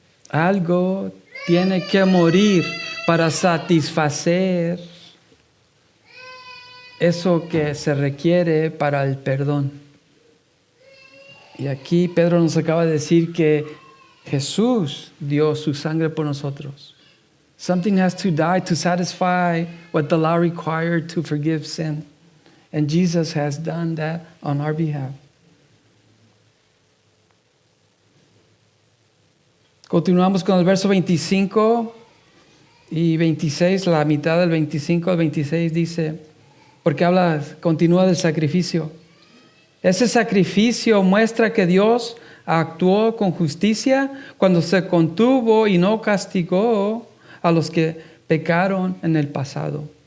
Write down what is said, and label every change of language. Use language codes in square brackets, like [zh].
[es] Algo tiene que morir para satisfacer eso que se requiere para el perdón. Y aquí Pedro nos acaba de decir que Jesús dio su sangre por nosotros. [en] Something has to die to satisfy what the law required to forgive sin. And Jesus has done that on our behalf. [es] Continuamos con el verso 25 y 26, la mitad del 25 al 26 dice, porque continúa del sacrificio. Ese sacrificio muestra que Dios actuó con justicia cuando se contuvo y no castigó a los que pecaron en el pasado.